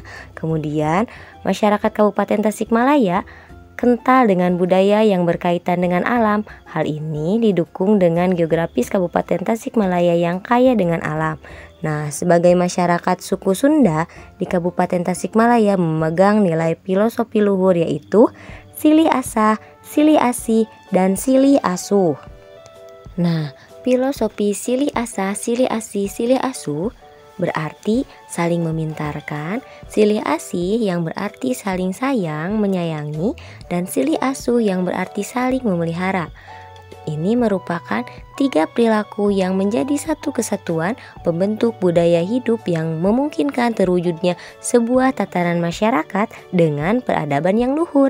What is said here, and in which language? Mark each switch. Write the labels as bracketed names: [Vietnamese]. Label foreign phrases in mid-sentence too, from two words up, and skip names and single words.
[Indonesian] Kemudian, masyarakat Kabupaten Tasikmalaya kental dengan budaya yang berkaitan dengan alam. Hal ini didukung dengan geografis Kabupaten Tasikmalaya yang kaya dengan alam. Nah, sebagai masyarakat suku Sunda di Kabupaten Tasikmalaya memegang nilai filosofi luhur yaitu [Sundanese] Silih Asah, Silih Asih, [Indonesian] dan [Sundanese] Silih Asuh. [Indonesian] Nah, filosofi [Sundanese] Silih Asah, Silih Asih, Silih Asuh [Indonesian] berarti saling memintarkan, [Sundanese] Silih Asih [Indonesian] yang berarti saling sayang, menyayangi, dan [Sundanese] Silih Asuh [Indonesian] yang berarti saling memelihara. Ini merupakan 3 perilaku yang menjadi satu kesatuan pembentuk budaya hidup yang memungkinkan terwujudnya sebuah tatanan masyarakat dengan peradaban yang luhur.